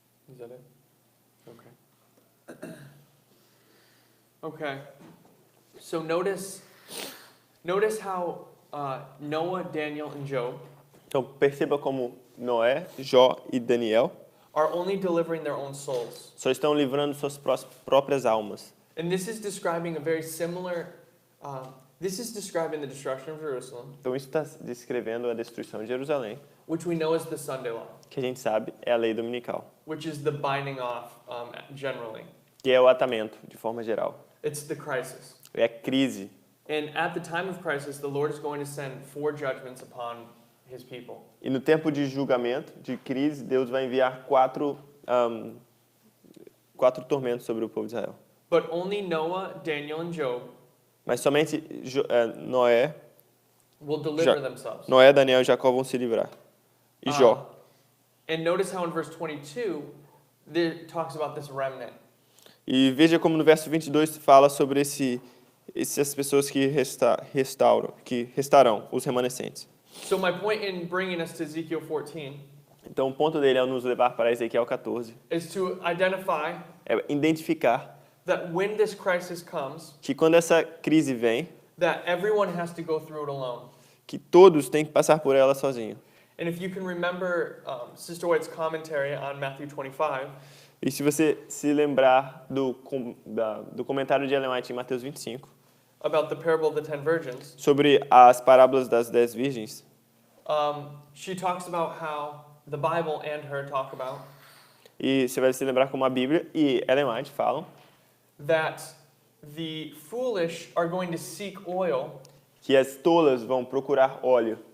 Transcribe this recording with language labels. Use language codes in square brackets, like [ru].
[en] Is that it? Okay. Okay. So notice how Noah, Daniel, and Job [pt] Então perceba como Noé, Jó e Daniel [en] are only delivering their own souls. [pt] só estão livrando suas próprias almas. [en] And this is describing a very similar, this is describing the destruction of Jerusalem, [pt] Então isso está descrevendo a destruição de Jerusalém, [en] which we know as the Sunday law, [pt] que a gente sabe é a lei dominical, [en] which is the binding off generally. [pt] que é o atamento, de forma geral. [en] It's the crisis. [pt] É a crise. [en] And at the time of crisis, the Lord is going to send 4 judgments upon his people. [pt] E no tempo de julgamento, de crise, Deus vai enviar 4 tormentos sobre o povo de Israel. [en] But only Noah, Daniel, and Job [pt] Mas somente Noé, [en] will deliver themselves. [pt] Noé, Daniel e Jacó vão se livrar. E Jó. [en] And notice how in verse 22, it talks about this remnant. [pt] E veja como no verso 22 fala sobre essas pessoas que restarão, os remanescentes. [en] So my point in bringing us to Ezekiel 14 [pt] Então o ponto dele é nos levar para Ezequiel 14, [en] is to identify [pt] é identificar [en] that when this crisis comes, [pt] que quando essa crise vem, [en] that everyone has to go through it alone. [pt] que todos têm que passar por ela sozinho. [en] And if you can remember Sister White's commentary on Matthew 25, [pt] E se você se lembrar do comentário de Ellen White em Mateus 25, [en] about the parable of the 10 virgins, [pt] sobre as parábolas das 10 virgens, [en] she talks about how the Bible and her talk about [pt] e você vai se lembrar como a Bíblia e Ellen White falam [en] that the foolish are going to seek oil [pt] que as tolas vão procurar óleo